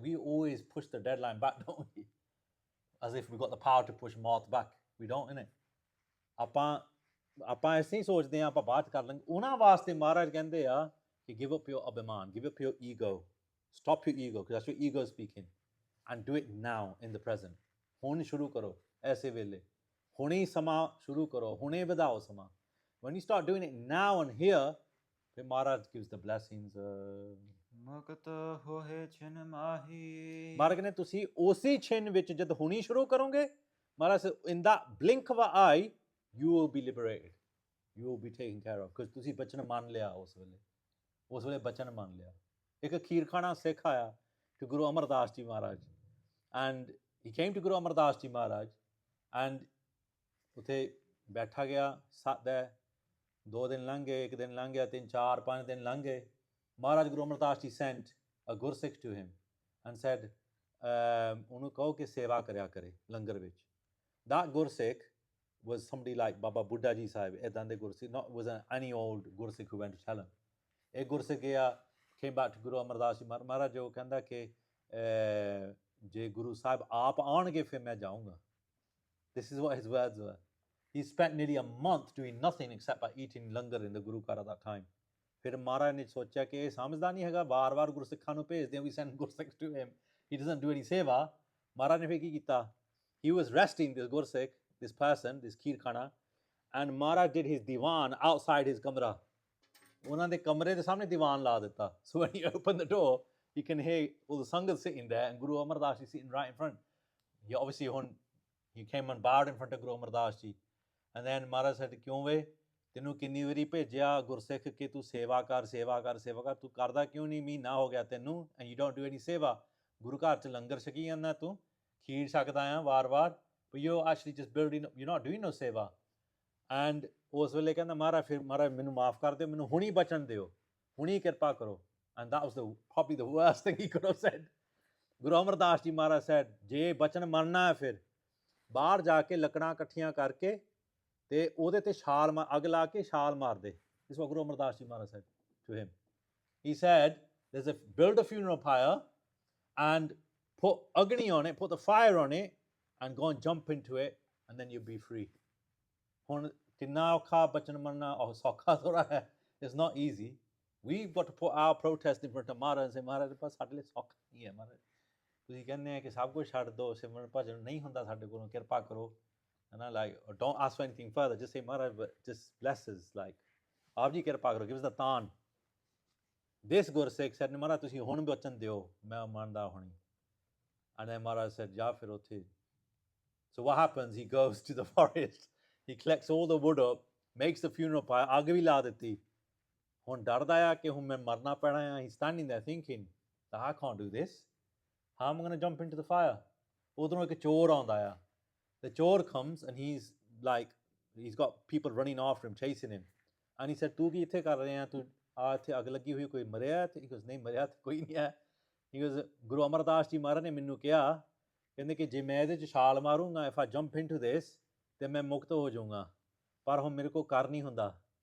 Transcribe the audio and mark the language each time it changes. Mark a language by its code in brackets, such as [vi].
[en] We always push the deadline back, don't we? As if we've got the power to push Maut back. We don't, innit? [pa] ਆਪਾਂ ਐਸੇ ਹੀ ਸੋਚਦੇ ਹਾਂ ਆਪਾਂ ਬਾਤ ਕਰ ਲਾਂਗੇ. ਉਹਨਾਂ ਵਾਸਤੇ ਮਹਾਰਾਜ ਕਹਿੰਦੇ ਆ ਕਿ [en] give up your abhiman, give up your ego, stop your ego, because that's your ego speaking, and do it now in the present. [pa] ਹੁਣ ਸ਼ੁਰੂ ਕਰੋ ਐਸੇ ਵੇਲੇ, ਹੁਣੇ ਸਮਾਂ ਸ਼ੁਰੂ ਕਰੋ, ਹੁਣੇ ਵਧਾਓ ਸਮਾਂ. [en] When you start doing it now and here, then Maharaj gives the blessings. [pa] ਮੁਕਤ ਹੋਏ ਛਿਨ ਮਾਹੀ. ਮਹਾਰਾਜ ਕਹਿੰਦੇ ਤੁਸੀਂ ਉਸੇ ਛਿਨ ਵਿੱਚ ਜਦ ਹੁਣੀ ਸ਼ੁਰੂ ਕਰੋਗੇ, ਮਹਾਰਾਜ [en] in that blink of an eye, you will be liberated. You will be taken care of. [pa] Because ਤੁਸੀਂ ਬਚਨ ਮੰਨ ਲਿਆ ਉਸ ਵੇਲੇ ਬਚਨ ਮੰਨ ਲਿਆ. ਇੱਕ ਖੀਰਖਾਨਾ ਸਿੱਖ ਆਇਆ [en] to Guru Amar Das Ji Maharaj, and he came to Guru Amar Das Ji Maharaj, and [pa] ਉੱਥੇ ਬੈਠਾ ਗਿਆ, [en] sat there. [pa] 2 ਦਿਨ ਲੰਘ ਗਏ, 1 ਦਿਨ ਲੰਘ ਗਿਆ, 3, 4, 5 ਦਿਨ ਲੰਘ ਗਏ. [en] Maharaj Guru Amar Das Ji sent a Gursikh to him and said, [pa] ਉਹਨੂੰ ਕਹੋ ਕਿ ਸੇਵਾ ਕਰਿਆ ਕਰੇ ਲੰਗਰ ਵਿੱਚ. [en] That Gursikh was somebody like Baba Buddha Ji Sahib, [pa] ਏਦਾਂ ਦੇ [en] Gursikh, not was any old Gursikh who went to tell him. [pa] ਇਹ Gursikh ਗਿਆ, [en] came back to Guru Amar Das Ji Maharaj, [pa] ਉਹ ਕਹਿੰਦਾ ਕਿ ਜੇ ਗੁਰੂ ਸਾਹਿਬ ਆਪ ਆਉਣਗੇ ਫਿਰ ਮੈਂ ਜਾਊਂਗਾ. [en] This is what his words were. He spent nearly a month doing nothing except by eating langar in the Guru Ghar at that time. [pa] ਫਿਰ ਮਹਾਰਾਜ ਨੇ ਸੋਚਿਆ ਕਿ ਇਹ ਸਮਝਦਾ ਨਹੀਂ ਹੈਗਾ, ਵਾਰ-ਵਾਰ ਗੁਰਸਿੱਖਾਂ ਨੂੰ ਭੇਜਦੇ ਹਾਂ, [en] we send Gursikhs to him, he doesn't do any seva. [pa] ਮਹਾਰਾਜ ਨੇ ਫਿਰ ਕੀ ਕੀਤਾ? [en] He was resting this Gursikh, this person, this Kheerkhana, and Maharaj did his diwan outside his kamra. [pa] ਉਹਨਾਂ ਦੇ ਕਮਰੇ ਦੇ ਸਾਹਮਣੇ ਦੀਵਾਨ ਲਾ ਦਿੱਤਾ. [en] So when he opened the door, you can hear all the sangat sitting there and Guru Amar Das Ji sitting right in front. He came and bowed in front of Guru Amar Das Ji. And then Maharaj said, [pa] ਕਿਉਂ ਵੇ ਤੈਨੂੰ ਕਿੰਨੀ ਵਾਰੀ ਭੇਜਿਆ ਗੁਰਸਿੱਖ ਕਿ ਤੂੰ ਸੇਵਾ ਕਰ, ਤੂੰ ਕਰਦਾ ਕਿਉਂ ਨਹੀਂ? ਮਹੀਨਾ ਹੋ ਗਿਆ ਤੈਨੂੰ, [en] and you don't do any seva. [pa] ਗੁਰੂ ਘਰ 'ਚ ਲੰਗਰ ਛਕੀ ਜਾਂਦਾ, ਤੂੰ ਖੀਰ ਛਕਦਾ ਆ ਵਾਰ-ਵਾਰ, [en] but you're actually just building up, you're not doing no seva. [pa] And ਉਸ ਵੇਲੇ ਕਹਿੰਦਾ ਮਹਾਰਾਜ ਮੈਨੂੰ ਮਾਫ ਕਰ ਦਿਓ, ਮੈਨੂੰ ਹੁਣੀ ਬਚਨ ਦਿਓ, ਹੁਣੀ ਕਿਰਪਾ ਕਰੋ. [en] And that was probably the worst thing he could have said. Guru Amar Das Ji Maharaj said, [pa] ਜੇ ਬਚਨ ਮੰਨਣਾ ਹੈ ਫਿਰ ਬਾਹਰ ਜਾ ਕੇ ਲੱਕੜਾਂ ਇਕੱਠੀਆਂ ਕਰਕੇ ਤੇ ਉਹਦੇ ਤੇ ਅੱਗ ਲਾ ਕੇ ਛਾਲ ਮਾਰ ਦੇ. [en] This is what Guru Amar Das Ji Maharaj said to him. He said, build a funeral pyre and put agni on it, put the fire on it, and go and jump into it, and then you'll be free. It's not easy. We've got to put our protest in front of Maharaj and say, Maharaj, [pa] ਤੁਸੀਂ ਕਹਿੰਦੇ ਆ ਕਿ ਸਭ ਕੁਝ ਛੱਡ ਦਿਓ, ਸਿਮਰਨ ਭਜਨ ਨਹੀਂ ਹੁੰਦਾ ਸਾਡੇ ਕੋਲੋਂ, ਕਿਰਪਾ ਕਰੋ. [en] And I like, don't ask for anything further, just say, Maharaj, just bless us, like, [pa] ਆਪ ਜੀ ਕਿਰਪਾ ਕਰੋ, [en] give us the Dhan. This Gursikh said, Maharaj, [pa] ਤੁਸੀਂ ਹੁਣ ਬਚਨ ਦਿਓ, ਮੈਂ ਮੰਨਦਾ ਹੁਣੀ. [en] And then Maharaj said, [pa] ਜਾ ਫਿਰ ਉੱਥੇ. [en] So what happens? He goes to the forest, he collects all the wood up, makes the funeral pyre, [pa] ਅੱਗ ਵੀ ਲਾ ਦਿੱਤੀ. ਹੁਣ ਡਰਦਾ ਆ ਕਿ ਹੁਣ ਮੈਂ ਮਰਨਾ ਪੈਣਾ ਆ. [en] He's standing there thinking, I can't do this. How am I going to jump into the fire? [pa] ਉਧਰੋਂ ਇੱਕ ਚੋਰ ਆਉਂਦਾ ਆ. [en] The chor comes and he's got people running after him, chasing him. And he said, [pa] ਤੂੰ ਕੀ ਇੱਥੇ ਕਰ ਰਿਹਾ? ਤੂੰ ਆ ਇੱਥੇ ਅੱਗ ਲੱਗੀ ਹੋਈ, ਕੋਈ ਮਰਿਆ? [en] He goes, [pa] ਨਹੀਂ ਮਰਿਆ ਕੋਈ ਨਹੀਂ ਹੈ. He goes, ਗੁਰੂ ਅਮਰਦਾਸ ਜੀ ਮਹਾਰਾਜ ਨੇ ਮੈਨੂੰ ਕਿਹਾ, ਕਹਿੰਦੇ ਕਿ ਜੇ ਮੈਂ ਇਹਦੇ 'ਚ ਛਾਲ ਮਾਰੂੰਗਾ, [en] if I jump into this, [pa] ਤੇ ਮੈਂ ਮੁਕਤ ਹੋ ਜਾਊਂਗਾ, ਪਰ ਹੁਣ ਮੇਰੇ ਕੋਲ ਕਰ ਨਹੀਂ ਹੁੰਦਾ.